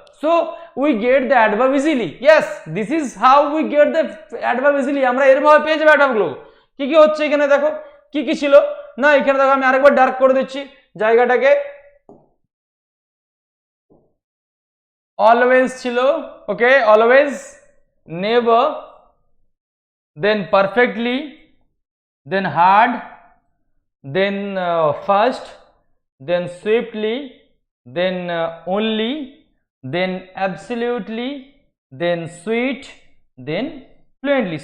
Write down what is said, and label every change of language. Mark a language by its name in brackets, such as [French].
[English] So we get the adverb easily. Yes, this is how we get the adverb easily. [Bangla] আমরা এরভাবে পেয়ে যাব adverb গুলো। কি কি হচ্ছে এখানে দেখো, কি কি ছিল না, এখানে দেখো আমি আরেকবার ডার্ক করে দিচ্ছি জায়গাটাকে। [English] always ছিল, okay, always, never, then perfectly, then hard, then first, then swiftly, then only, then absolutely, then sweet, then fluently.